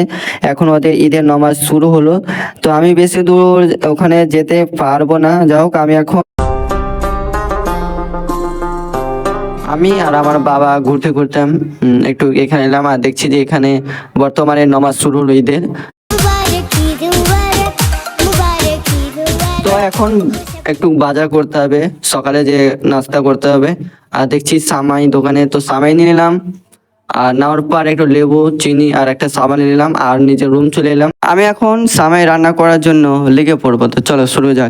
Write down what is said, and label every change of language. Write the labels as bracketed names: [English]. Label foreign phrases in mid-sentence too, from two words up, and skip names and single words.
[Bangla] এখন ওদের ঈদের নমাজ শুরু হলো, তো আমি বেশি দূর ওখানে যেতে পারবো না। যাই হোক, আমি আর আমার বাবা ঘুরতে ঘুরতাম একটু এখানে এলাম আর দেখছি যে এখানে বর্তমানে নমাজ শুরু হলো ঈদের। [Hindi] मुबारक ईद मुबारक मुबारक ईद मुबारक [Bangla] তো এখন একটু বাজার করতে হবে, সকালে যে নাস্তা করতে হবে। আর দেখছি সামাই দোকানে, তো সামাই নিয়ে নিলাম আর নেওয়ার পর একটু লেবু চিনি আর একটা সাবান নিলাম আর নিজের রুম চলে এলাম। আমি এখন সামাই রান্না করার জন্য লেগে পড়বো। তো চলো শুরু যাক।